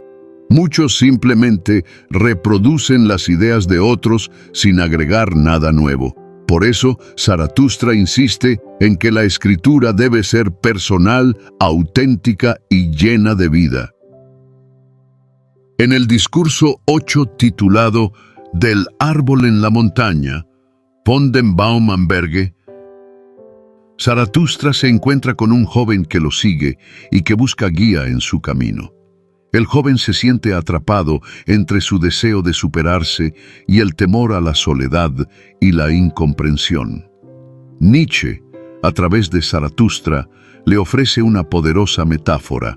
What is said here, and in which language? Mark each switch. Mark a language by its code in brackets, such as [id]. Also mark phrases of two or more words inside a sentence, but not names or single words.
[es] Muchos simplemente reproducen las ideas de otros sin agregar nada nuevo. Por eso, Zaratustra insiste en que la escritura debe ser personal, auténtica y llena de vida. En el discurso 8 titulado «Del árbol en la montaña», [de] von dem Baum am Berge, [es] Zaratustra se encuentra con un joven que lo sigue y que busca guía en su camino. El joven se siente atrapado entre su deseo de superarse y el temor a la soledad y la incomprensión. Nietzsche, a través de Zaratustra, le ofrece una poderosa metáfora.